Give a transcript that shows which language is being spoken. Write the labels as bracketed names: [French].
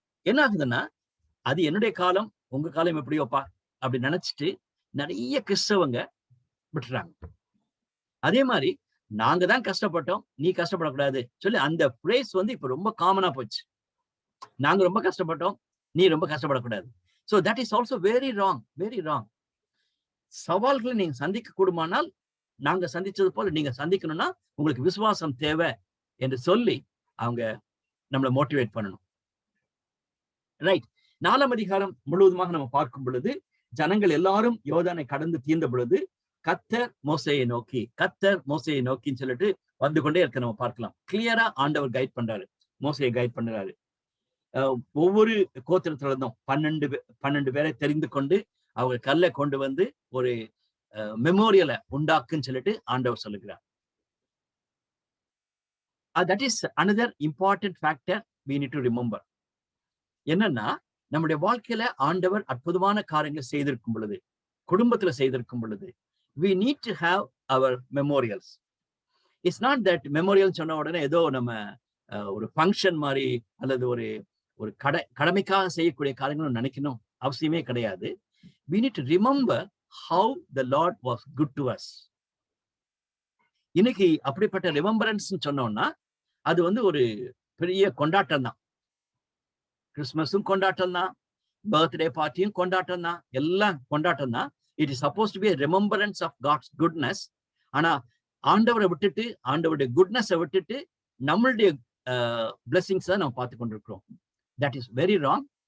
[Tamil] என்ன ஆகுதுன்னா, அது என்னுடைய காலம், உங்க காலம் எப்படியோப்பா அப்படி நினைச்சிட்டு நிறைய கிறிஸ்தவங்க விட்டுறாங்க. அதே மாதிரி நாங்க தான் கஷ்டப்பட்டோம், நீ கஷ்டப்படக்கூடாது சொல்லி அந்த பிரேஸ் இப்ப ரொம்ப காமனா போச்சு. நாங்க ரொம்ப கஷ்டப்பட்டோம், நீ ரொம்ப கஷ்டப்படக்கூடாது. [English] So that is also very wrong, very wrong. [Tamil] சவால்களை நீங்க சந்திக்க கூடுமானால் நாங்க சந்திச்சது போல நீங்க சந்திக்கணும்னா உங்களுக்கு விசுவாசம் தேவை என்று சொல்லி அவங்க நம்மளை மோட்டிவேட் பண்ணணும். ரைட். 4ஆம் அதிகாரம் முழுவதுமாக நம்ம பார்க்கும் பொழுது, ஜனங்கள் எல்லாரும் யோர்தானை கடந்து தீர்ந்த பொழுது கர்த்தர் மோசேயை நோக்கின்னு சொல்லிட்டு வந்து கொண்டே இருக்க நம்ம பார்க்கலாம். கிளியரா ஆண்டவர் கைட் பண்றாரு, மோசேயை கைட் பண்றாரு. ஒவ்வொரு கோத்திரத்துல இருந்தும் 12 பேரை தெரிந்து கொண்டு அவங்க கல்லை கொண்டு வந்து ஒரு மெமோரியலை உண்டாக்குன்னு சொல்லிட்டு ஆண்டவர் சொல்லுகிறார். [English] that is another important factor we need to remember. [Tamil] என்னன்னா, நம்முடைய வாழ்க்கையில ஆண்டவர் அற்புதமான காரியங்களை செய்திருக்கும் பொழுது, குடும்பத்துல செய்திருக்கும் பொழுது, [English] we need to have our memorials. It's not that [Tamil] memorial சொன்ன உடனே ஏதோ நம்ம ஒரு ஃபங்க்ஷன் மாதிரி அல்லது ஒரு கடமைக்காக செய்யக்கூடிய காரியங்களும் நினைக்கணும் அவசியமே கிடையாது. [English] We need to remember how the Lord was good to us. [Tamil] இன்னைக்கு அப்படிப்பட்ட ரிமெம்பரன்ஸ் சொன்னோம்னா அது ஒரு பெரிய கொண்டாட்டம் தான். கிறிஸ்துமஸும் கொண்டாட்டம் தான், பர்த்டே பார்ட்டியும் கொண்டாட்டம் தான், எல்லாம் கொண்டாட்டம் தான். [English] It is suppose to be remembrance of God's goodness. [Tamil] ஆனா ஆண்டவரை விட்டுட்டு, ஆண்டவருடைய குட்னஸை விட்டுட்டு நம்மளுடைய பிளெஸிங்ஸ் தான் நம்ம பார்த்து கொண்டிருக்கிறோம். [English] That is very wrong.